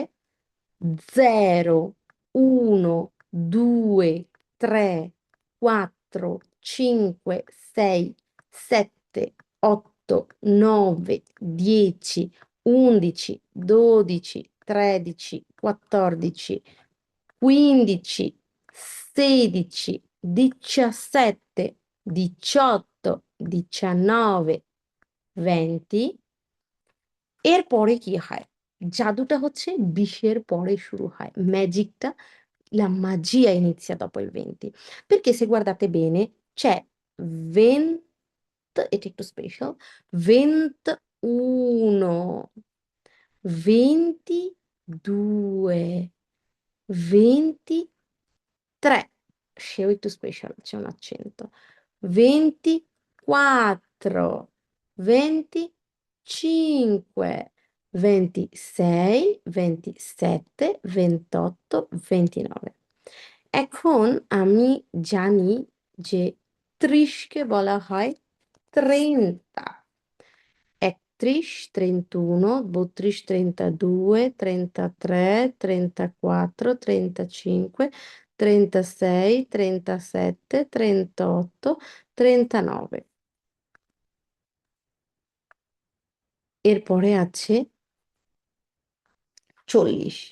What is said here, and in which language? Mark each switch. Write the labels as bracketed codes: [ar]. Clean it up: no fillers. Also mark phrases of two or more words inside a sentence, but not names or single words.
[bn] 0, 1, 2, 3, 4, 5, 6, 7, 8, 9, 10, 11, 12, 13, 14, 15, 16, 17, 18, 19, 20 এরপরে কি হয়? জাদুটা হচ্ছে 20 এর পরে শুরু হয়। ম্যাজিকটা [it] la magia inizia dopo il 20. Perché se guardate bene c'è 20, [bn] এটা একটু স্পেশাল, 21, 22, 23, সেও একটু স্পেশাল, [it] c'è un accento, 24, 25, [bn] 26, 27, 28, 29 এখন আমি জানি যে ৩০ কে বলা হয় 30, ৩১, ৩১, ৩২, ৩২, 33, 34, 35, 36, 37, 38, 39 এরপরে আছে 40,